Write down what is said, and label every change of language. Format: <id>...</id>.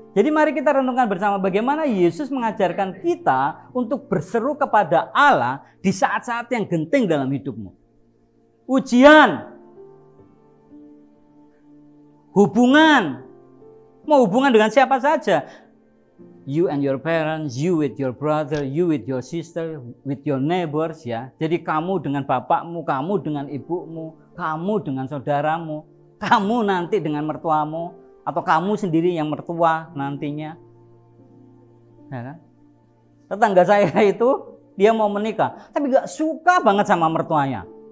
<id>Jadi mari kita renungkan bersama bagaimana Yesus mengajarkan kita untuk berseru kepada Allah di saat-saat yang genting dalam hidupmu. Ujian, hubungan, mau hubungan dengan siapa saja.</id> <en>You and your parents, you with your brother, you with your sister, with your neighbors ya.</en> <id>Jadi kamu dengan bapakmu, kamu dengan ibumu, kamu dengan saudaramu. Kamu nanti dengan mertuamu, atau kamu sendiri yang mertua nantinya. Ya kan? Tetangga saya itu, dia mau menikah, tapi gak suka banget sama mertuanya.</id>